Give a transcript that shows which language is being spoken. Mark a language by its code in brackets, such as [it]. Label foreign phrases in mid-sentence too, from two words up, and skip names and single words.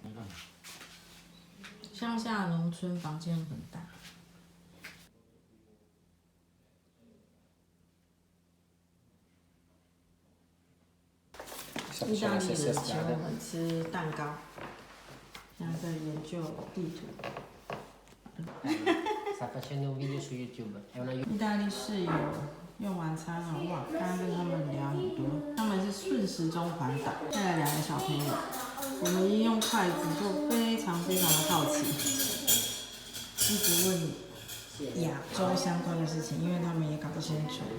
[zh] 乡下农村房间很大。意大利人请我们吃蛋糕，现在在研究地图。 [it] Sta facendo un video su YouTube. È una [zh] 意大利室友用晚餐了，哇！刚刚跟他们聊很多，他们是顺时钟环岛，带了2个小朋友。我们一用筷子就非常的好奇，一直问亚洲相关的事情，因为他们也搞不清楚。